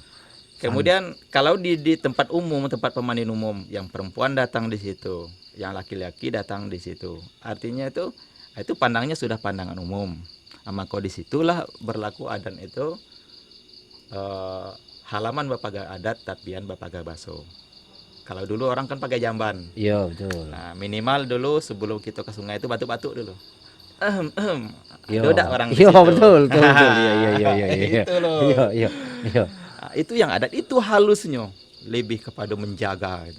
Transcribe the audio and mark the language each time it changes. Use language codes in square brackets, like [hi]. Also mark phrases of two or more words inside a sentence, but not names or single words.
[id] kemudian kalau di tempat umum, tempat pemandian umum, yang perempuan datang di situ, yang laki-laki datang di situ. Artinya itu pandangnya sudah pandangan umum. Maka disitulah berlaku adat itu [min] halaman bapaga adat tapian bapaga baso. [id] Kalau dulu orang kan pakai jamban. Iya, betul. Nah, minimal dulu sebelum kita ke sungai itu batuk-batuk dulu. Iya. Ada orang di Iya, situ. betul. Iya. Itu loh. Iya. Nah, itu yang adat itu halusnya lebih kepada menjaga gitu.